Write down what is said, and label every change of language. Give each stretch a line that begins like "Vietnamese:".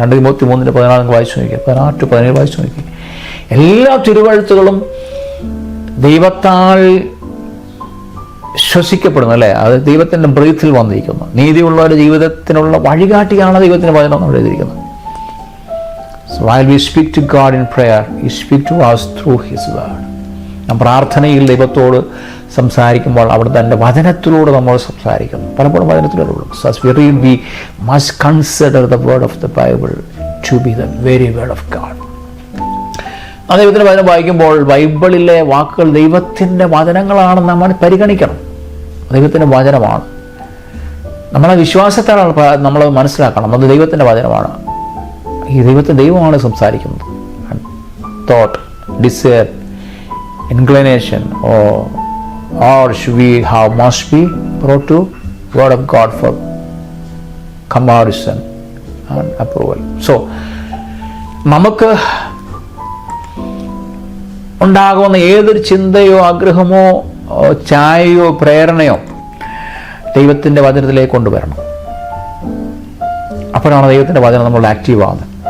Malayalam: 2 Timothy 3:14 വായിച്ചു നോക്കി, 16-17 വായിച്ചു നോക്കി. എല്ലാ തിരുവഴുത്തുകളും ദൈവത്താൽ ശ്വസിക്കപ്പെടുന്നു, അല്ലേ? അത് ദൈവത്തിൻ്റെ ബ്രീത്തിൽ വന്നിരിക്കുന്നു. നീതിയുള്ള ഒരു ജീവിതത്തിനുള്ള വഴികാട്ടിയാണ് ദൈവത്തിൻ്റെ വചനം നമ്മൾ എഴുതിയിരിക്കുന്നത്.
English: So while we speak to God in prayer, He speaks to us through His word.
Malayalam: നാം പ്രാർത്ഥനയിൽ ദൈവത്തോട് സംസാരിക്കുമ്പോൾ അവിടെ തൻ്റെ വചനത്തിലൂടെ നമ്മൾ സംസാരിക്കുന്നു. പലപ്പോഴും വചനത്തിലൂടെ.
English: So as we read, we must consider the word of the Bible to be the very word of God.
Malayalam: ആ ദൈവത്തിൻ്റെ വചനം വായിക്കുമ്പോൾ ബൈബിളിലെ വാക്കുകൾ ദൈവത്തിൻ്റെ വചനങ്ങളാണെന്ന് നമ്മൾ പരിഗണിക്കണം. ദൈവത്തിൻ്റെ വചനമാണ്. നമ്മളെ വിശ്വാസത്താലാണ് നമ്മൾ മനസ്സിലാക്കണം അത് ദൈവത്തിൻ്റെ വചനമാണ്. ഈ ദൈവമാണ് സംസാരിക്കുന്നത്.
English: Thought, desire, inclination, or must be brought to Word of God for comparison and approval.
Malayalam: So നമുക്ക് ഉണ്ടാകുന്ന ഏതൊരു ചിന്തയോ ആഗ്രഹമോ ചായയോ പ്രേരണയോ ദൈവത്തിൻ്റെ വചനത്തിലേക്ക് കൊണ്ടുവരണം. അപ്പോഴാണ് ദൈവത്തിൻ്റെ വചനം നമ്മളുടെ ആക്റ്റീവ് ആവുന്നത്.